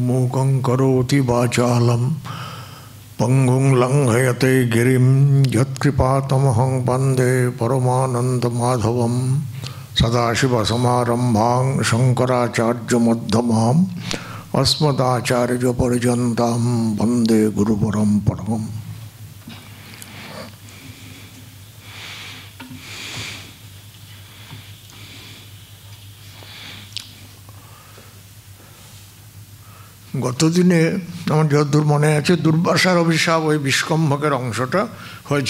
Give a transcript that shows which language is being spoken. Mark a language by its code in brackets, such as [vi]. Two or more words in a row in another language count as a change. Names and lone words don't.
[sa] मूकं करोति वाचालं पंगुं लंघयते गिरिं यत्कृपातमहं वन्दे परमानन्दमाधवं सदाशिवसमारम्भां शङ्कराचार्यमध्यमाम् अस्मदाचार्यपर्यन्तां वन्दे गुरुपरम्पराम्। [bn] গতদিনে আমার যতদূর মনে আছে দুর্বাসার অভিশাপ ওই বিষ্কম্ভকের অংশটা হয়েছিল।